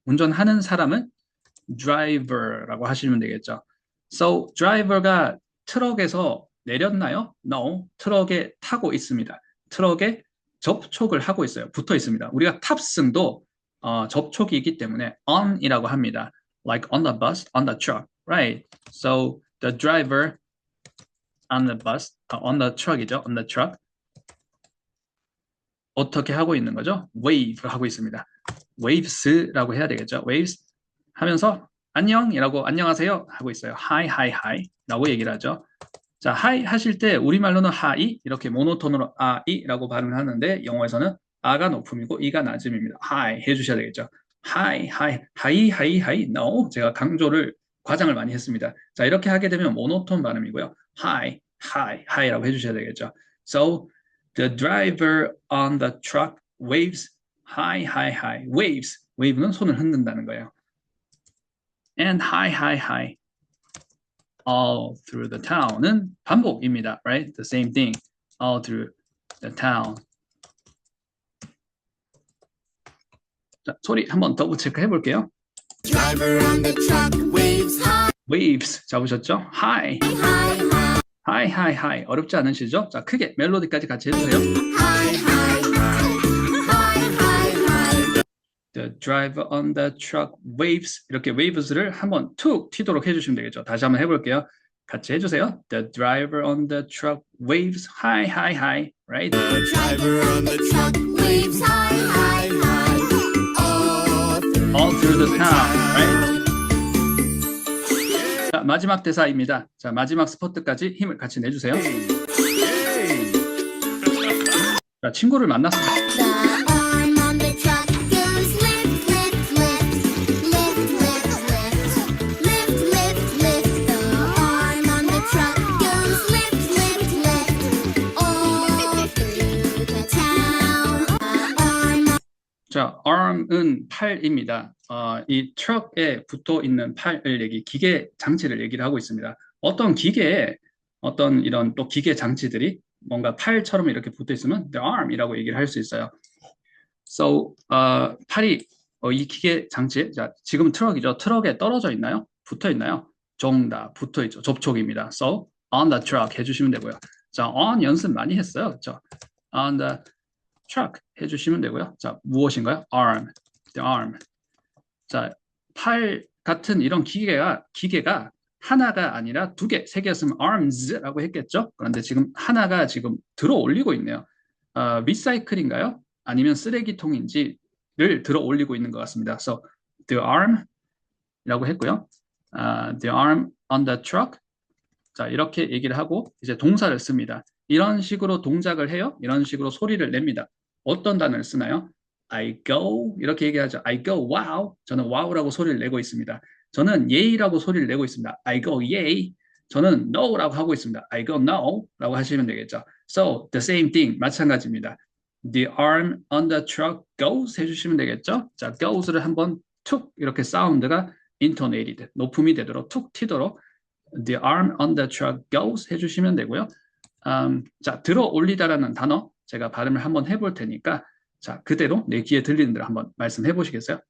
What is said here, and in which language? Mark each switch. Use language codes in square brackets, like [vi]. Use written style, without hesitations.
[ko] 운전하는 사람은 driver라고 하시면 되겠죠. So, driver가 트럭에서 내렸나요? No, 트럭에 타고 있습니다. 트럭에 접촉을 하고 있어요. 붙어 있습니다. 우리가 탑승도 접촉이기 때문에 on이라고 합니다. [en] Like on the bus, on the truck, right? So the driver on the bus, on the truck이죠. on the truck. [ko] 어떻게 하고 있는 거죠? wave 하고 있습니다. waves라고 해야 되겠죠. waves 하면서 안녕이라고 안녕하세요 하고 있어요. [en] Hi, hi, hi [ko] 라고 얘기를 하죠. 자, hi 하실 때 우리말로는 hi 이렇게 모노톤으로 아이라고 발음을 하는데 영어에서는 아가 높음이고 이가 낮음입니다. [en] hi [ko] 해주셔야 되겠죠. [en] hi, hi, hi, hi, hi, no. [ko] 제가 강조를 과장을 많이 했습니다. 자, 이렇게 하게 되면 모노톤 발음이고요. [en] hi, hi, hi [ko] 라고 해주셔야 되겠죠. [en] So the driver on the truck waves hi, hi, hi. waves. [ko] wave는 손을 흔든다는 거예요. [en] And hi, hi, hi. all through the town은 [ko] 반복입니다. [en] Right? The same thing. all through the town. [ko] 자, 소리 한번 더블 체크 해볼게요. [en] Driver on the truck waves hi, waves [ko] 잡으셨죠? [en] hi, hi, hi, hi, hi, hi. [ko] 어렵지 않으시죠? 자, 크게 멜로디까지 같이 해주세요. [en] hi, hi, hi, hi, hi, hi. The driver on the truck waves. [ko] 이렇게 waves를 한번 툭 튀도록 해주시면 되겠죠. 다시 한번 해볼게요. 같이 해주세요. [en] The driver on the truck waves hi, hi, hi. Right? The driver on the truck waves hi, hi, hi, all all through the town. Right? [ko] 자, 마지막 대사입니다. 자, 마지막 스포트까지 힘을 같이 내주세요. 자, 친구를 만났습니다. [en] The arm on the truck goes lift, lift, lift, lift, lift, lift, lift, lift, lift. The arm on the truck goes lift, lift, lift, all through the town. The arm on [ko] 자, arm은 팔입니다. 이 트럭에 붙어 있는 팔을 기계 장치를 얘기를 하고 있습니다. 어떤 기계에 어떤 이런 또 기계 장치들이 뭔가 팔처럼 이렇게 붙어 있으면 the arm이라고 얘기를 할 수 있어요. So, 팔이 이 기계 장치, 자, 지금 트럭이죠. 트럭에 떨어져 있나요? 붙어 있나요? 정답, 붙어 있죠. 접촉입니다. [en] So, on the truck [ko] 해주시면 되고요. 자, on 연습 많이 했어요. 그렇죠? [en] On the truck [ko] 해주시면 되고요. 자, 무엇인가요? [en] arm, the arm. [ko] 자, 팔 같은 이런 기계가 하나가 아니라 두 개, 세 개였으면 arms라고 했겠죠? 그런데 지금 하나가 지금 들어 올리고 있네요. 리사이클인가요? 아니면 쓰레기통인지를 들어 올리고 있는 것 같습니다. [en] So, the arm이라고 했고요. The arm on the truck. [ko] 자, 이렇게 얘기를 하고 이제 동사를 씁니다. 이런 식으로 동작을 해요. 이런 식으로 소리를 냅니다. 어떤 단어를 쓰나요? [en] I go [ko] 이렇게 얘기하죠. [en] I go wow. [ko] 저는 wow라고 소리를 내고 있습니다. 저는 yay라고 소리를 내고 있습니다. [en] I go yay. [ko] 저는 no라고 하고 있습니다. [en] I go no [ko] 라고 하시면 되겠죠. [en] So the same thing [ko] 마찬가지입니다. [en] The arm on the truck goes [ko] 해주시면 되겠죠. 자, goes를 한번 툭 이렇게 사운드가 intonated 높음이 되도록 툭 튀도록 [en] The arm on the truck goes [ko] 해주시면 되고요. 자, 들어 올리다라는 단어 제가 발음을 한번 해볼 테니까 자, 그대로 내 귀에 들리는 대로 한번 말씀해 보시겠어요?